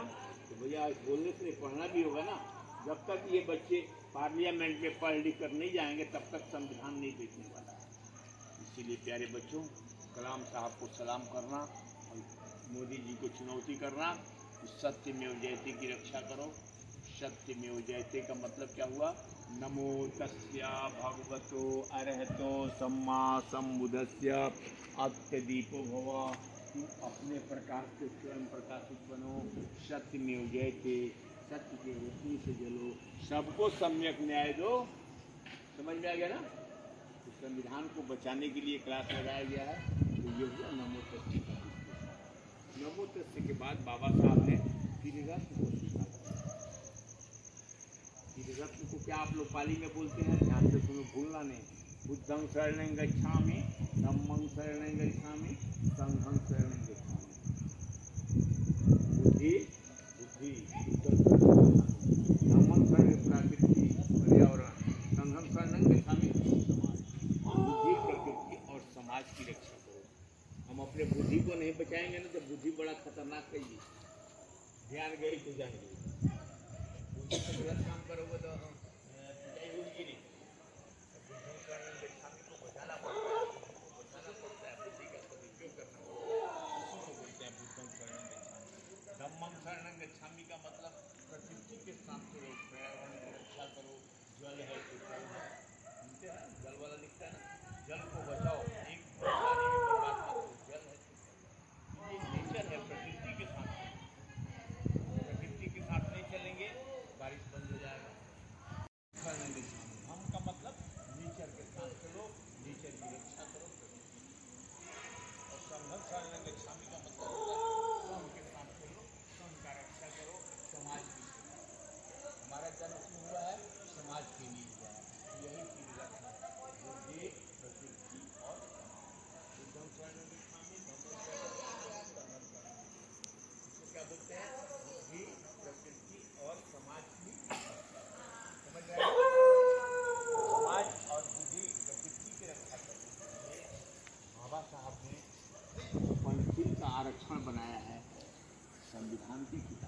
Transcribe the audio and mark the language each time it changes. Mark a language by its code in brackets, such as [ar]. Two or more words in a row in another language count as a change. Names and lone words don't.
[hi] तो भैया बोलने से पढ़ना भी होगा ना। जब तक ये बच्चे पार्लियामेंट में पढ़ लिख कर नहीं जाएंगे तब तक संविधान नहीं बेचने वाला है। इसीलिए प्यारे बच्चों, कलाम साहब को सलाम करना और मोदी जी को चुनौती करना कि [sa] सत्यमेव जयते [hi] की रक्षा करो। [sa] सत्यमेव जयते [hi] का मतलब क्या हुआ? [pi] नमो तस्या भगवतो अरहतो सम्मा सम्बुद्धस्य अत्यदीपो भव। [hi] तुम अपने प्रकाश से स्वयं प्रकाशित बनो। [sa] सत्यमेव जयते, [hi] सत्य के रोशनी से जलो, सबको सम्यक न्याय दो। समझ में आ गया ना। तो संविधान को बचाने के लिए क्लास लगाया गया है। तो ये हुआ [pi] नमो तस्य [hi] का। [pi] नमो तस्य [hi] के बाद बाबा साहब ने फिर रत्न को सीखा। फिर रत्न को क्या आप लोग पाली में बोलते हैं? ध्यान से सुनो, भूलना नहीं। [pi] बुद्धं शरणं गच्छामि, धम्मं शरणं गच्छामि, संघं शरणं गच्छामि। [hi] बुद्धि बुद्धि [pi] धम्मं शरणं [hi] प्रकृति पर्यावरण, [pi] संघं शरणं गच्छामि समाज। [hi] बुद्धि, प्रकृति और समाज की रक्षा करो। हम अपने बुद्धि को नहीं बचाएंगे ना तो बुद्धि बड़ा खतरनाक है। ये ध्यान गई तो जाएंगे। बुद्धि से गलत काम करोगे तो पिटाई होगी नहीं। [pi] बुद्धं शरणं गच्छामि [hi] को बचाना पड़ता है, बचाना पड़ता है। बुद्धि का सदुपयोग करना पड़ता है। उसी को बोलते हैं [pi] बुद्धं शरणं गच्छामि। धम्मं शरणं गच्छामि [hi] का मतलब प्रकृति के साथ चलो, पर्यावरण की रक्षा करो। जल है तो जल है, सुनते हैं जल वाला लिखता है ना, जल को बचाओ, एक पानी में बर्बाद मत करो। जल है तो ये नेचर है, प्रकृति के साथ। प्रकृति के साथ नहीं चलेंगे बारिश बंद हो जाएगा। हम का मतलब नेचर के साथ चलो, नेचर की रक्षा करो। और [pi] संघं शरणं गच्छामि [hi] का मतलब होता है संघ के साथ चलो, संघ का रक्षा करो, समाज की। हमारा जन्म क्यों हुआ है? समाज के लिए हुआ है। यही चीज रखना, बुद्धि, प्रकृति और समाज। [pi] बुद्धं शरणं गच्छामि, धम्मं शरणं गच्छामि, संघं शरणं गच्छामि। [hi] इसको क्या बोलते हैं? बुद्धि, प्रकृति और समाज की। समझ रहे हैं? समाज और बुद्धि, प्रकृति की रक्षा करने के लिए बाबा साहब ने पंथी का आरक्षण बनाया है संविधान की किताब।